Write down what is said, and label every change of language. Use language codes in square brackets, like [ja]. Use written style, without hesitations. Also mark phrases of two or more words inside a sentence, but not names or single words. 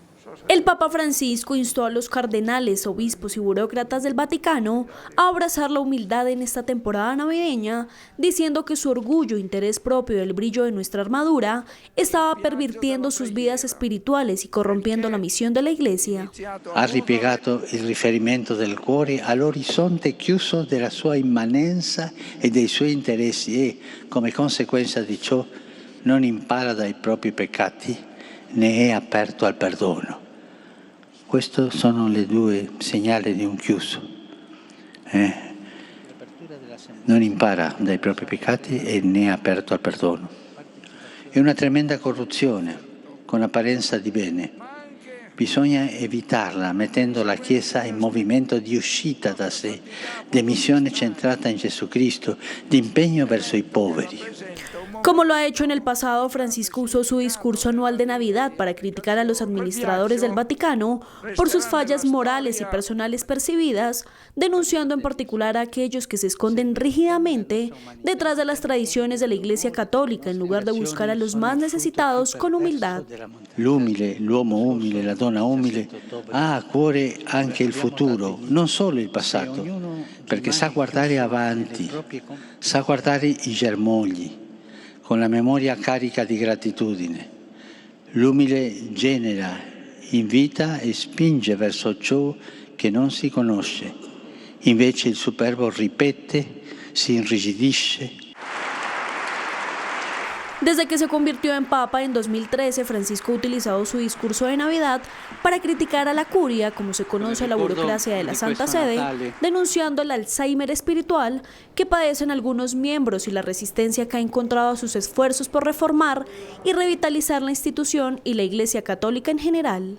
[es] El Papa Francisco instó a los cardenales, obispos y burócratas del Vaticano a abrazar la humildad en esta temporada navideña, diciendo que su orgullo e interés propio del brillo de nuestra armadura estaba pervirtiendo sus vidas espirituales y corrompiendo la misión de la Iglesia. [it] Ha ripiegato il riferimento del cuore all'orizzonte chiuso della sua immanenza e dei suoi interessi e, come conseguenza di ciò, non impara dai propri peccati né è aperto al perdono. Questi sono le due segnali di un chiuso. Non impara dai propri peccati e né è aperto al perdono. È una tremenda corruzione con apparenza di bene. Bisogna evitarla mettendo la Chiesa in movimento di uscita da sé, di missione centrata in Gesù Cristo, di impegno verso i poveri. [es] Como lo ha hecho en el pasado, Francisco usó su discurso anual de Navidad para criticar a los administradores del Vaticano por sus fallas morales y personales percibidas, denunciando en particular a aquellos que se esconden rígidamente detrás de las tradiciones de la Iglesia Católica en lugar de buscar a los más necesitados con humildad. [it] L'umile, l'uomo umile, la donna umile ha a cuore anche il futuro, non solo il passato, perché sa guardare avanti, sa guardare i germogli, con la memoria carica di gratitudine. L'umile genera, invita e spinge verso ciò che non si conosce. Invece il superbo ripete, si irrigidisce. [es] Desde que se convirtió en Papa en 2013, Francisco ha utilizado su discurso de Navidad para criticar a la curia, como se conoce a la burocracia de la Santa Sede, denunciando el Alzheimer espiritual que padecen algunos miembros y la resistencia que ha encontrado a sus esfuerzos por reformar y revitalizar la institución y la Iglesia Católica en general.